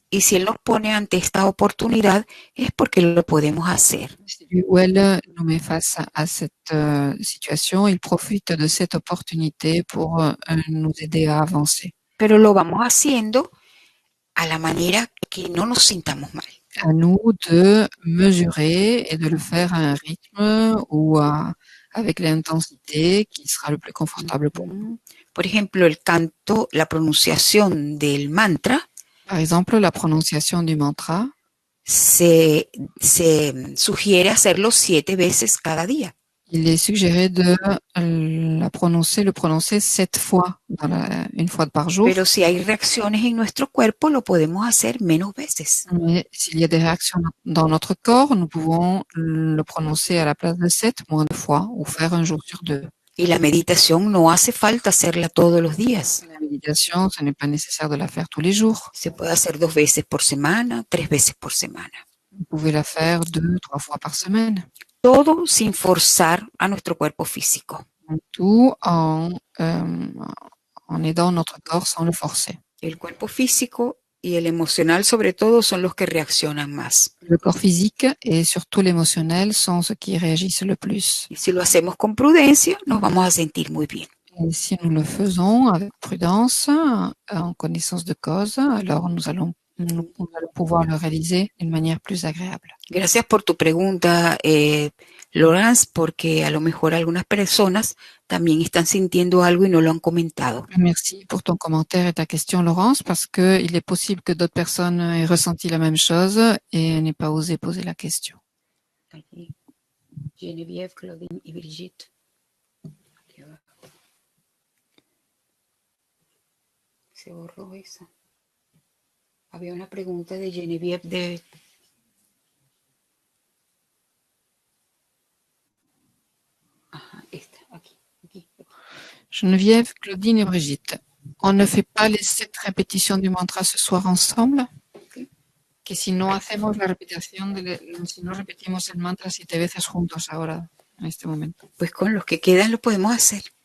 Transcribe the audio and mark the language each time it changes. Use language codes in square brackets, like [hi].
[es] Y si Él nos pone ante esta oportunidad es porque lo podemos hacer. [fr] Si lui ou elle nous met face à cette situation, il profite de cette opportunité pour nous aider à avancer. [es] Pero lo vamos haciendo a la manera que no nos sintamos mal. [fr] À nous de mesurer et de le faire à un rythme ou avec l'intensité qui sera le plus confortable pour nous. [es] Por ejemplo, el canto, la pronunciación del mantra [fr] Par exemple, la prononciation du mantra, [es] se sugiere hacerlo 7 veces cada día. [fr] il est suggéré de le prononcer 7 fois, une fois par jour. [es] Pero si hay reacciones en nuestro cuerpo, lo podemos hacer menos veces. [fr] Mais s'il y a des réactions dans notre corps, nous pouvons le prononcer à la place de 7 moins de fois ou faire un jour sur 2. [es] Y la meditación no hace falta hacerla todos los días. [fr] La méditation, ce n'est pas nécessaire de la faire tous les jours. [es] Se puede hacer 2 veces por semana, 3 veces por semana. [fr] Vous pouvez la faire 2-3 fois par semaine. [es] Todo sin forzar a nuestro cuerpo físico. [fr] Tout en aidant notre corps sans le forcer. [es] El cuerpo físico y el emocional sobre todo son los que reaccionan más. [fr] Le corps physique et surtout l'émotionnel sont ceux qui réagissent le plus. [es] Y si lo hacemos con prudencia, nos vamos a sentir muy bien. [fr] Et si nous le faisons avec prudence, en connaissance de cause, alors nous allons pouvoir le réaliser d'une manière plus agréable. [es] Gracias por tu pregunta, Laurence, porque a lo mejor algunas personas también están sintiendo algo y no lo han comentado. [fr] Merci pour ton commentaire et ta question, Laurence, parce que il est possible que d'autres personnes aient ressenti la même chose et n'aient pas osé poser la question. [es] Allí. Geneviève, Claudine y Brigitte. Aquí abajo. Se borró esa. Había una pregunta de Geneviève de... Ajá, esta, aquí. [fr] Geneviève, Claudine et Brigitte, on ne fait pas les 7 répétitions du mantra ce soir ensemble? [es] Que si no hacemos la repetición, si no repetimos el mantra 7 veces juntos ahora, en este momento. Pues con los que quedan lo podemos hacer.